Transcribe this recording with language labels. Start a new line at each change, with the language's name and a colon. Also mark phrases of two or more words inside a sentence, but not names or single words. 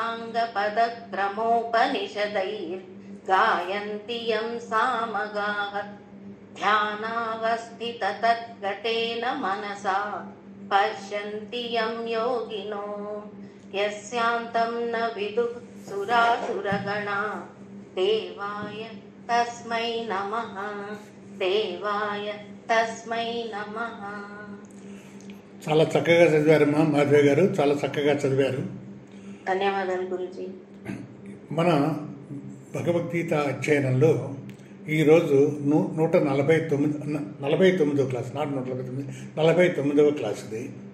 Sanskrit: साङ्गपदक्रमोपनिषदैर्गायन्ति यं सामगाः ध्यानावस्थिततद्गतेन मनसा पश्यन्ति यं योगिनो यस्यान्तं न विदुः सुरासुरगणा देवाय तस्मै नमः देवाय तस्मै नमः.
Telugu: చాలా చక్కగా చదివారమ్మా మాధవి గారు, చాలా చక్కగా చదివారు. ధన్యవాదాలు గురుజీ. మన భగవద్గీత అధ్యయనంలో ఈరోజు 149వ క్లాస్, నాట్ 149, 49వ క్లాస్ ఇది.